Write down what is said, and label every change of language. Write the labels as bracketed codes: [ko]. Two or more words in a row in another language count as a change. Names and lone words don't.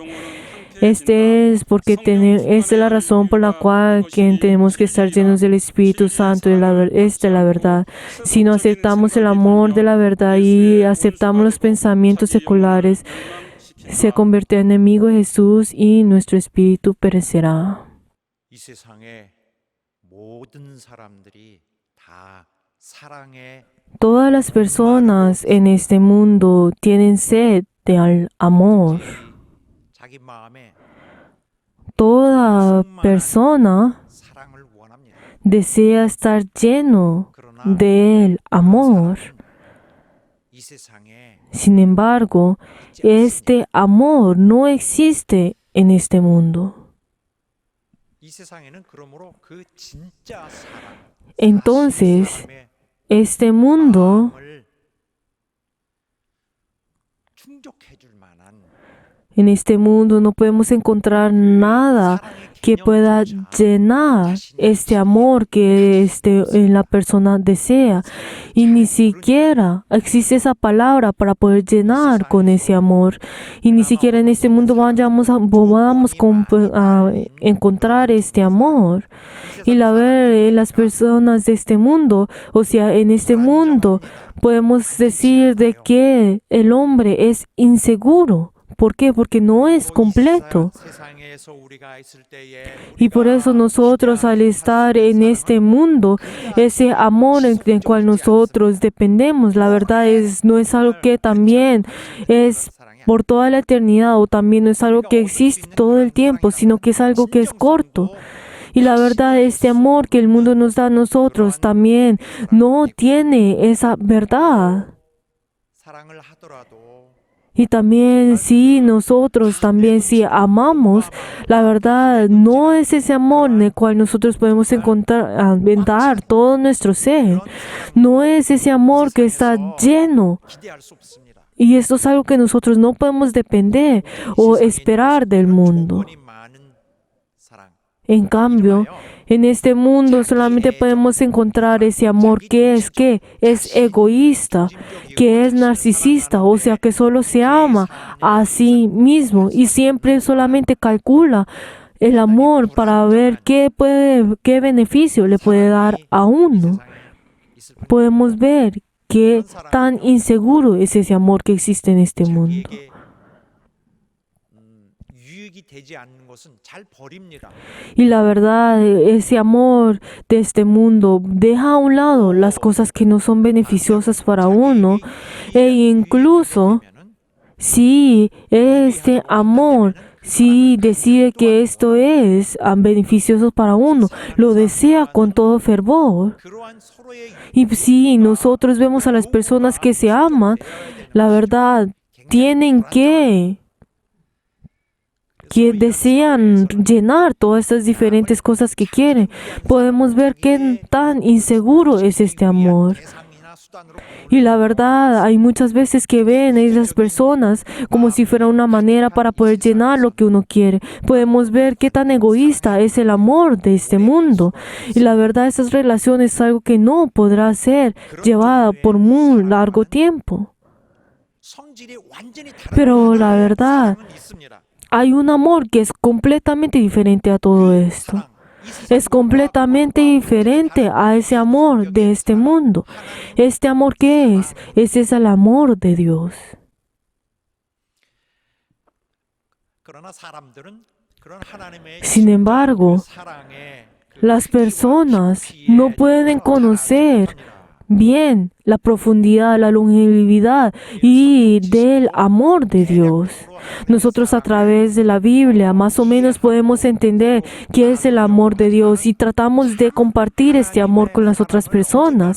[es] Esta es la razón por la cual tenemos que estar llenos del Espíritu Santo. Esta es la verdad. Si no aceptamos el amor de la verdad y aceptamos los pensamientos seculares, se convertirá en enemigo de Jesús y nuestro espíritu perecerá. [ko] 이 세상의 모든 사람들이 다 사랑의 [es] Todas las personas en este mundo tienen sed de amor. [ko] 자기 마음에 [es] Toda persona [ko] 사랑을 원합니다. [es] desea estar lleno [ko] 그러나 [es] del amor. [ko] 이 세상에 [es] Sin embargo, este amor no existe en este mundo. [ko] 이 세상에는 그러므로 그 진짜 사랑, [es] Entonces, [ko] 사람의 [es] este mundo, [ko] 마음을 충족해 줄 만한 [es] en este mundo no podemos encontrar nada que pueda llenar este amor que la persona desea. Y ni siquiera existe esa palabra para poder llenar con ese amor. Y ni siquiera en este mundo podamos encontrar este amor. Y las personas de este mundo, o sea, en este mundo podemos decir de que el hombre es inseguro. ¿Por qué? Porque no es completo. [ko] 세상에서 우리가 있을 때에 [es] Y por eso nosotros al estar en este mundo, ese amor en el cual nosotros dependemos, la verdad no es algo que también es por toda la eternidad o también no es algo que existe todo el tiempo, sino que es algo que es corto. Y la verdad, este amor que el mundo nos da a nosotros también no tiene esa verdad. [ko] 사랑을 하더라도 [es] Y también si nosotros también si amamos, la verdad no es ese amor en el cual nosotros podemos dar todo nuestro ser. No es ese amor que está lleno. [ko] 기대할 수 없습니다. [es] Y esto es algo que nosotros no podemos depender o esperar del mundo. [ko] 조건이 많은 사랑. [es] En cambio, en este mundo solamente podemos encontrar ese amor que es egoísta, que es narcisista, o sea, que solo se ama a sí mismo y siempre solamente calcula el amor para ver qué beneficio le puede dar a uno. Podemos ver qué tan inseguro es ese amor que existe en este mundo. [ko] 자기에게 유익이 되지 않는 것은 잘 버립니다. [es] Y la verdad, ese amor de este mundo deja a un lado las cosas que no son beneficiosas para uno. E incluso si este amor, si decide que esto es beneficioso para uno, lo desea con todo fervor. [ko] 그러한 서로의 [es] Y si nosotros vemos a las personas que se aman, la verdad, tienen que desean llenar todas estas diferentes cosas que quieren. Podemos ver qué tan inseguro es este amor. [ko] 대상이나 수단으로 [es] Y la verdad, hay muchas veces que ven a esas personas como si fuera una manera para poder llenar lo que uno quiere. Podemos ver qué tan egoísta es el amor de este mundo. Y la verdad, esas relaciones es algo que no podrá ser llevada por muy largo tiempo. [ko] 성질이 완전히 [es] Pero la verdad, [ko] 사람은 있습니다. [es] hay un amor que es completamente diferente a todo esto. Es completamente diferente a ese amor de este mundo. ¿Este amor qué es? Ese es el amor de Dios. [ko] 그러나 사람들은 그런 하나님의 [es] Sin embargo, [ko] 사랑에 [es] las personas no pueden conocer bien la profundidad, la longevidad y del amor de Dios. Nosotros a través de la Biblia más o menos podemos entender qué es el amor de Dios y tratamos de compartir este amor con las otras personas.